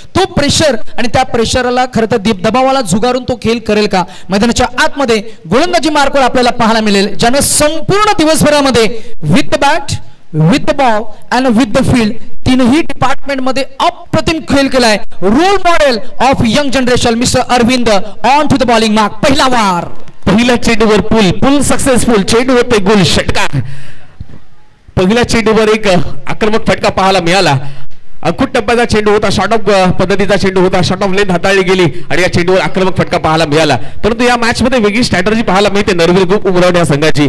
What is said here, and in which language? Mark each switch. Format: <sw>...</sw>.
<mr>तो प्रेशर आणि त्या प्रेशरला खरं तर दबावाला झुगारून तो खेळ करेल का? मैदानाच्या आतमध्ये गोलंदाजी मार्कवर आपल्याला पाहायला मिळेल ज्यानं संपूर्ण दिवसभरामध्ये</mr> <en>with the bat, with the ball and with the field</en> <mr>तीनही डिपार्टमेंट मध्ये अप्रतिम खेळ केलाय.</mr> <en>Role model of young generation mister Arvind on to the bowling mark.</en> <mr>पहिला वार, पहिल्या चेंडूवर पुल सक्सेसफुल. चेंडू होते गोल षटकार. पहिल्या चेंडूवर एक आक्रमक फटका पाहायला मिळाला. अखूट टप्प्याचा चेंडू होता. शॉर्ट ऑफ पद्धतीचा चेंडू होता. शॉर्ट ऑफ लेंथ हाताळली गेली आणि या चेंडूवर आक्रमक फटका पाहायला मिळाला. परंतु या मॅच मध्ये वेगळी स्ट्रॅटर्जी पाहायला मिळते नरवीर ग्रुप उमरट या संघाची.</mr>